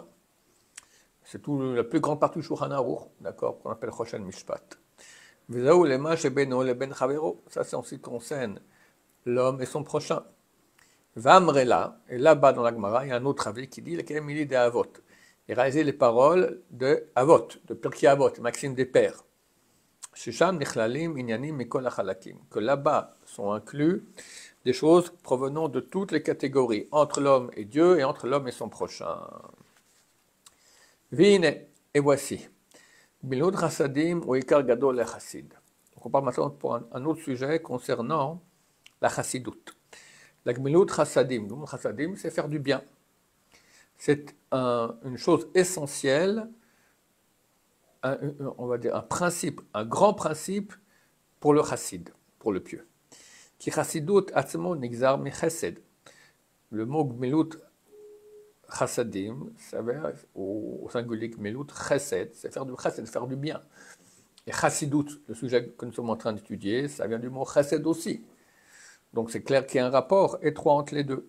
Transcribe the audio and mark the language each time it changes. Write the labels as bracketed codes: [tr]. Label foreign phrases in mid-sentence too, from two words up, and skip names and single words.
[fr] C'est la plus grande partie du Shulchan Aruch, d'accord, qu'on appelle Choshen Mishpat. Ça, c'est en ce qui concerne l'homme et son prochain. Vamrela, et là-bas dans la Gemara, il y a un autre avis qui dit lequel il des Avot. Et réaliser les paroles de Avot, de Pirkei Avot, Maxime des Pères. [he] ששם נכללים ענינים מכל החלקים. [fr] Que là-bas sont inclus des choses provenant de toutes les catégories, entre l'homme et Dieu et entre l'homme et son prochain. Vine, et voici. [he] גמילות חסדים הוא עיקר גדול לחסיד. [fr] Donc on parle maintenant pour un autre sujet concernant la chassidoute. La [he] גמילות חסדים, [fr] c'est faire du bien. C'est une chose essentielle, on va dire un principe, un grand principe pour le chassid, pour le pieux. [he] כי חסידות עצמו נגזר מחסד. [fr] Le mot [he] גמילות חסדים, [fr] ça veut dire, au singulier [he] גמילות חסד, [fr] c'est faire du chesed, faire du bien. Et chassidoute, le sujet que nous sommes en train d'étudier, ça vient du mot chesed aussi. Donc c'est clair qu'il y a un rapport étroit entre les deux.